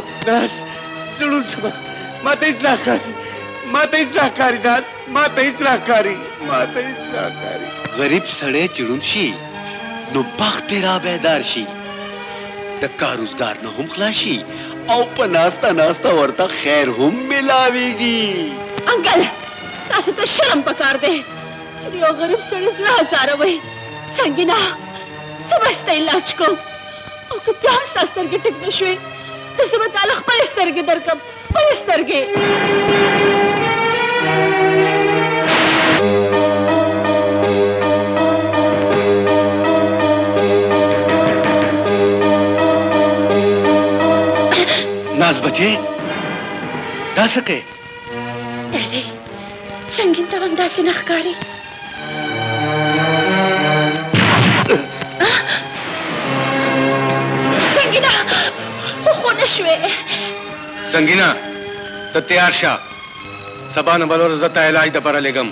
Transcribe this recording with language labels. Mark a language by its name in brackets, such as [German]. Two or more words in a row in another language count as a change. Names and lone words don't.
[Pashto] ناس زړون شوه ما ته هېڅ نه ښکاري ما ته هېڅ نه ښکاري ناس ما ته هېڅ نه ښکاري ما ته هېڅ نه ښکاري غریب سړی چې ړوند شي نو بخت یې را بیدار شي د کار روزګار نه هم خلاص شي او په ناسته ناسته ورته خیر هم ملاویږي انکل تاسو ته شرم پکار دی چې یو غریب سړي زړه ازاروئ سنګینا زه به ستا علاج کوم او که بیا هم ستا سترګې ټیک نه شوې نو زه به تاله خپلې سترګې درکړم خپلې سترګې नाज बचे दा सके ډېرې سنګین ته هم داسې نه ښکاري سنګینا خو نه شوې संगीना ته تیار شه سبا نه بل ورځ ته علاج دپاره لېږم